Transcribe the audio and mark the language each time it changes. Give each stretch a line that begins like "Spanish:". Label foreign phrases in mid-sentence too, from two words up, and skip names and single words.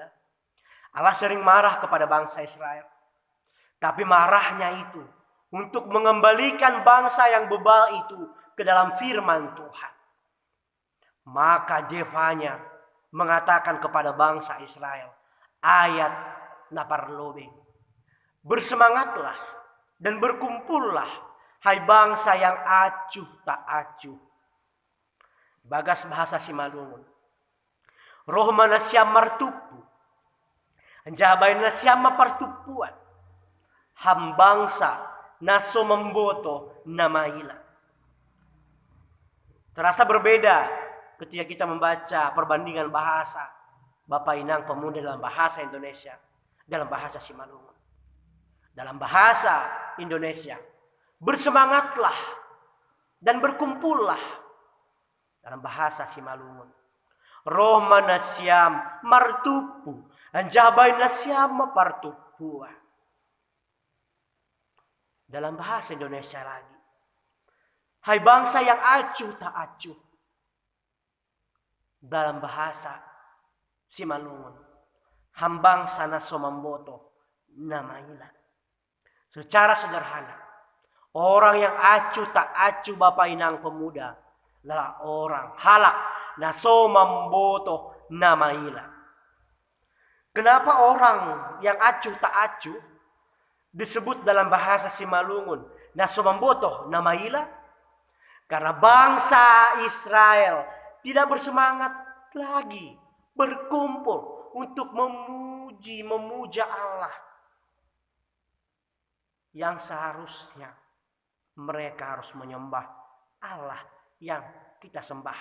Indonesian: Allah sering marah kepada bangsa Israel. Tapi marahnya itu untuk mengembalikan bangsa yang bebal itu ke dalam firman Tuhan. Maka Jefanya mengatakan kepada bangsa Israel, ayat naparlobe, bersemangatlah dan berkumpullah, hai bangsa yang acuh tak acuh.
Batak Simalungun: Bagas bahasa Simalungun. Roh mana siam martupu, anjabay na siam mapartupuan, hambangsa naso memboto na maila.
Indonesian: Terasa berbeda ketika kita membaca perbandingan bahasa Bapak Inang Pemuda dalam bahasa Indonesia, dalam bahasa Simalungun. Dalam bahasa Indonesia, bersemangatlah dan berkumpullah. Dalam bahasa Simalungun,
Batak Simalungun: roh manasyam martupu, anjabay nasyam mapartupuan.
Indonesian: Dalam bahasa Indonesia lagi, hai bangsa yang acuh tak acuh. Dalam bahasa Simalungun,
Batak Simalungun: hambangsa naso memboto namailan.
Indonesian: Secara sederhana, orang yang acuh tak acuh Bapak Inang Pemuda adalah orang
Batak Simalungun: halak naso memboto namailan.
Indonesian: Kenapa orang yang acuh tak acuh disebut dalam bahasa Simalungun
Batak Simalungun: naso memboto namailan?
Indonesian: Karena bangsa Israel tidak bersemangat lagi berkumpul untuk memuja Allah yang seharusnya mereka harus menyembah Allah yang kita sembah.